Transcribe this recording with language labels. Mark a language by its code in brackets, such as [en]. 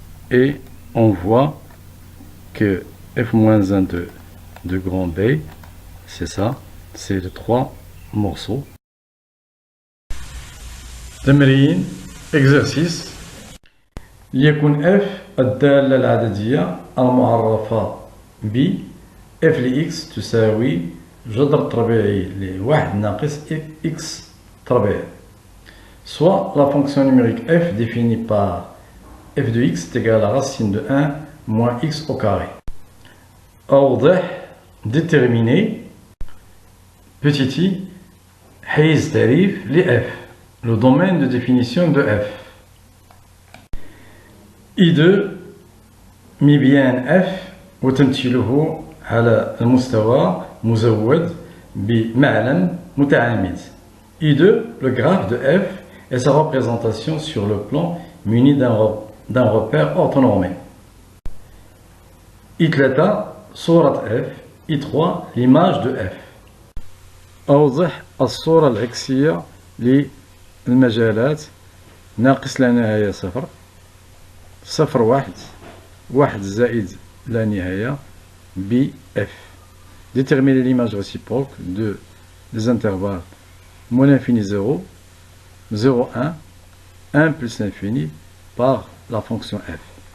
[fr] Et on voit que f-1 de grand b, c'est ça, c'est les trois morceaux. [ar] تمرين exercice ليكن f الدالة العددية المعرفة ب f لx تساوي جذر طبيعي لواحد ناقص x طبيعي. [fr] Soit la fonction numérique f définie par f de x est égal à la racine de 1 moins x au carré. [ar] أوضح [fr] déterminer petit i [ar] حيز تعريف ل [fr] f, le domaine de définition de f. [ar] I2 مبيان f وتمثيله على المستوى مزود بمعلم متعامد. I2 [fr] le graphe de f et sa représentation sur le plan muni d'un repère orthonormé. I3 [ar] صورة [fr] F. I3 l'image de F. [ar] أوضح الصورة العكسية للمجالات ناقص لا نهاية صفر، صفر واحد، واحد زائد لا نهاية ب F. [fr] Déterminer l'image réciproque des intervalles moins l'infini 0, 0, 1, 1 plus l'infini par la fonction F.